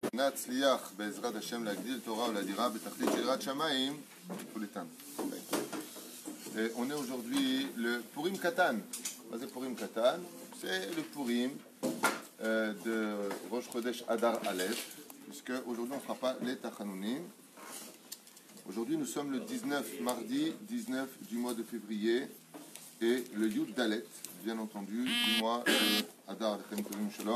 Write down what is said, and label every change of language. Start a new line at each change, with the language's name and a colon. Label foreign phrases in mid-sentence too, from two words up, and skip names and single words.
Hebrew: נצליח בעזרת השם להגדיל תורה ולהדירה בתכלית של יראת שמיים,
French: faut l'éteindre. On est aujourd'hui le Purim Katan. C'est Purim Katan, c'est le Purim de Rosh Chodesh Adar Aleph, puisque aujourd'hui on ne fera pas les Tachanounim. Aujourd'hui nous sommes le 19, mardi 19 du mois de février, et le
Hebrew: יוד דלת,
French: bien entendu, du mois de Adar
Hebrew: לכם שלום.